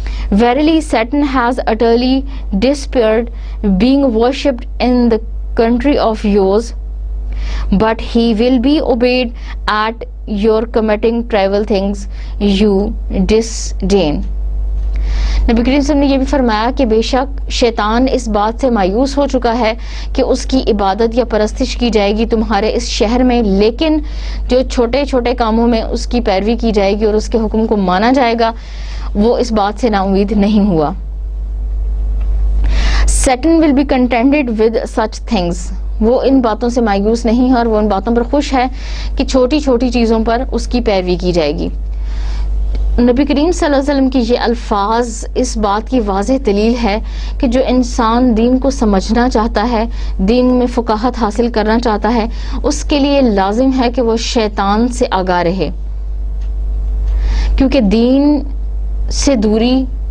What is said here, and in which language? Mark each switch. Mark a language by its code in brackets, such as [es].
[en] Verily Satan has utterly despaired being worshipped in the country of yours, but he will be obeyed at your committing trivial things you disdain. [ur] نبی کریم صلی اللہ علیہ وسلم نے یہ بھی فرمایا کہ بے شک شیطان اس بات سے مایوس ہو چکا ہے کہ اس کی عبادت یا پرستش کی جائے گی تمہارے اس شہر میں، لیکن جو چھوٹے چھوٹے کاموں میں اس کی پیروی کی جائے گی اور اس کے حکم کو مانا جائے گا وہ اس بات سے نا امید نہیں ہوا. [en] Satan will be contented with such things. [ur] وہ ان باتوں سے مایوس نہیں ہے اور وہ ان باتوں پر خوش ہے کہ چھوٹی چھوٹی چیزوں پر اس کی پیروی کی جائے گی. نبی کریم صلی اللہ علیہ وسلم کی یہ الفاظ اس بات کی واضح دلیل ہے کہ جو انسان دین کو سمجھنا چاہتا ہے، دین میں فقاہت حاصل کرنا چاہتا ہے، اس کے لیے لازم ہے کہ وہ شیطان سے آگاہ رہے، کیونکہ دین سے دوری